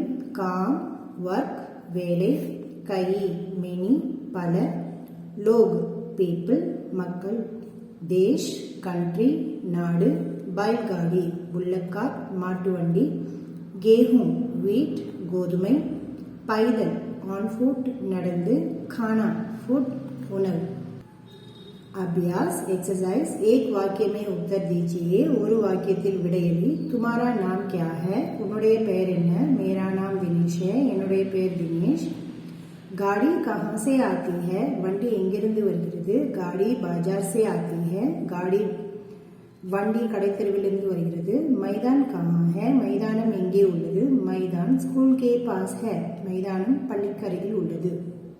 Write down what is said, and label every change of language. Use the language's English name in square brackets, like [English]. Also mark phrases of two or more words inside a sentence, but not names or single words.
[Tamil] காம் ஒர்க் வேலை. கை மெனி பல. லோக் பீப்புள் மக்கள். தேஷ் கண்ட்ரி நாடு. பைல்காடி புல்லக்கார் மாட்டு வண்டி. கேஹூம் வீட் கோதுமை. பைதல் ஆன் ஃபுட் நடந்து. [Hindi] खाना फूड [Tamil] உணவு. [Hindi] अभ्यास एक्सरसाइज. एक वाक्य में उत्तर दीजिए. [Tamil] ஒரு வாக்கியத்தில் விடையளி. [Hindi] तुम्हारा नाम क्या है? [Tamil] உன்னுடைய பெயர் என்ன? [Hindi] मेरा नाम दिनेश है. [Tamil] என்னுடைய பெயர் தினேஷ். [Hindi] गाड़ी कहाँ से आती है? [Tamil] வண்டி எங்கிருந்து வருகிறது? [Hindi] गाड़ी बाजार से आती है. गाड़ी [Tamil] வண்டி கடைத்தெருவிலிருந்து வருகிறது. [Hindi] मैदान कहाँ है? [Tamil] மைதானம் எங்கே உள்ளது? [Hindi] मैदान स्कूल के पास है. [Tamil] மைதானம் பள்ளிக்கு அருகில் உள்ளது.